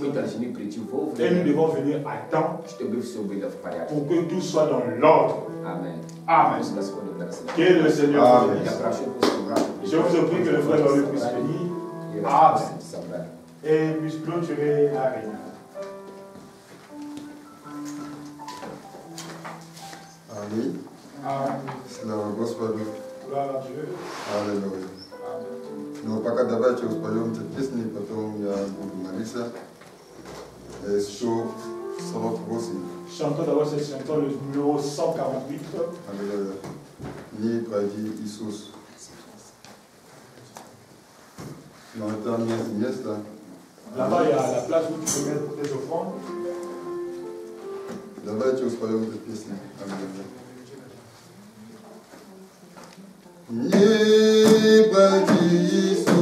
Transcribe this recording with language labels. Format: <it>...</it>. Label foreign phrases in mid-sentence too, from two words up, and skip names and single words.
<fr>Et nous devons venir à temps pour que tout soit dans l'ordre. Amen. Amen. Que le Seigneur vous bénisse. Je vous prie que le frère dans le puisse bénir. Amen. Et puisse clôturer la réunion. Amen.</fr> <ru>Слава Господу.</ru> <fr>Gloire à Dieu.</fr> <ru>Аллилуйя. Ну, пока давайте споем эти песни, потом я буду молиться. Еще 48.</ru> <fr>Chantons d'abord cette chanson, le numéro 148.</fr> <ru>Аллилуйя. Ни пройди Иисус. Но это место.</ru> <fr>Là-bas, il y a la place où tu peux mettre tes offrandes.</fr> <ru>Давайте споем эту песню. Не пройди</ru>